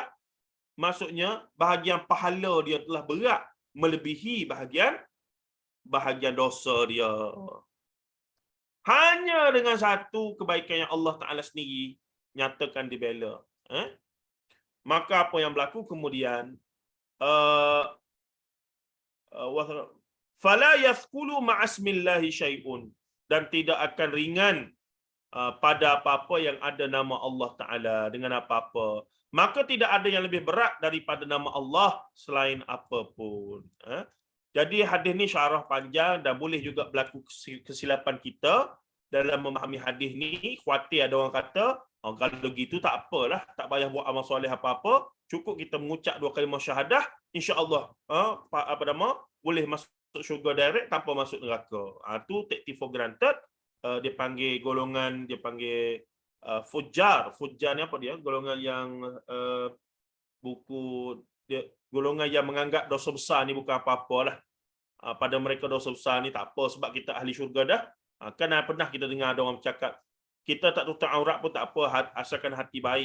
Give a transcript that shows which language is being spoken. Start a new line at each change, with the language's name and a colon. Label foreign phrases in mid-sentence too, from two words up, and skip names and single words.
Malay: Maksudnya bahagian pahala dia telah berat melebihi bahagian dosa dia. Hanya dengan satu kebaikan yang Allah Ta'ala sendiri nyatakan dibela. Maka apa yang berlaku kemudian,
Arabic: فلا يثقل مع اسم الله شيء,
Malay: dan tidak akan ringan pada apa-apa yang ada nama Allah Ta'ala, dengan apa-apa. Maka tidak ada yang lebih berat daripada nama Allah selain apapun. Jadi hadis ni syarah panjang dan boleh juga berlaku kesilapan kita dalam memahami hadis ni. Khuatir ada orang kata, oh, kalau gitu tak apalah, tak payah buat amal soleh apa-apa, cukup kita mengucap 2 kalimah syahadah, insya-Allah boleh masuk syurga direct tanpa masuk neraka.
English: Tu take for granted.
Malay: Dia panggil golongan, dia panggil fujar. Fujar ni apa dia? Golongan yang golongan yang menganggap dosa besar ni bukan apa-apalah. Pada mereka dosa besar ni tak apa sebab kita ahli syurga dah. Kan pernah kita dengar ada orang bercakap, kita tak tutup aurat pun tak apa asalkan hati baik.